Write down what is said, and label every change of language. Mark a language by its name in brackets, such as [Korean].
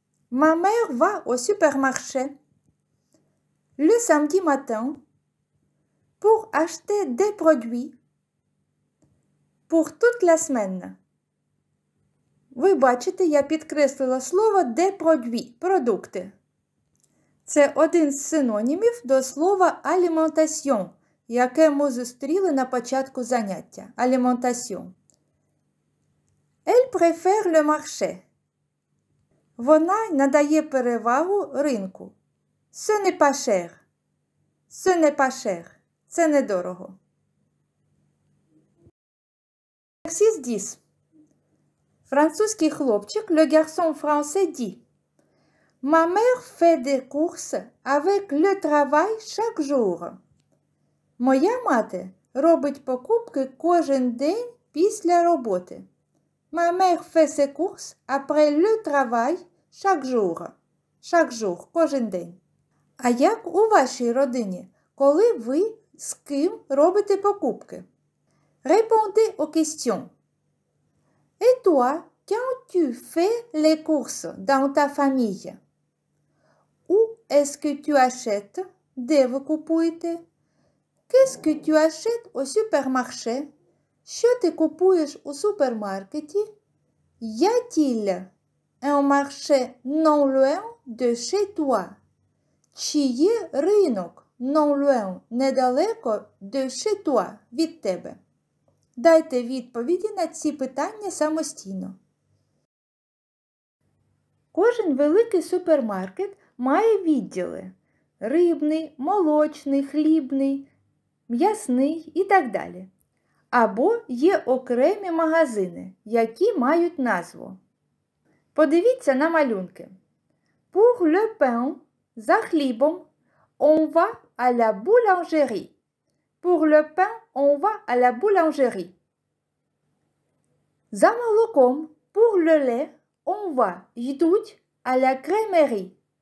[French] Ma mère va au supermarché le samedi matin pour acheter des produits pour toute la semaine. [Ukrainian] Ви бачите, я підкреслила слово [French] des produits [Ukrainian] – продукти. Це один з синонімів до слова alimentation, яке ми зустріли на початку заняття. [French] Alimentation. Elle préfère le marché. [Ukrainian] Вона надає перевагу ринку. [French] Ce n'est pas cher. Ce n'est pas cher. [Ukrainian] Це недорого. [French] Exercice 10. [Ukrainian] Французький хлопчик, [French] le garçon français dit: Ma mère fait des courses avec le travail chaque jour. [Ukrainian] Моя мати робить покупки кожен день після роботи. [French] Ma mère fait ses courses après le travail chaque jour. Chaque jour, [Ukrainian] кожен день. А як у вашій родині, коли ви з ким робите покупки? [French] Répondez aux questions. Et toi, quand tu fais les courses dans ta famille? Où est-ce que tu achètes? [Ukrainian] Де ви купуєте? [French] Qu'est-ce que tu achètes au supermarché? [Ukrainian] Що ти купуєш у супермаркеті? [French] Y a-t-il un marché non loin de chez toi? [Ukrainian] Чи є ринок [French] non loin, [Ukrainian] недалеко [French] de chez toi, [Ukrainian] від тебе? Дайте відповіді на ці питання самостійно. Кожен великий супермаркет має відділи – рибний, молочний, хлібний, м'ясний і так далі. Або є окремі магазини, які мають назву. Подивіться на малюнки. [French] Pour le pain, [Ukrainian] за хлібом, [French] on va à la boulangerie. Pour le pain, on va à la boulangerie. [Ukrainian] За молоком, [French] pour le lait, on va, [Ukrainian] йдуть, [French] à la crèmerie.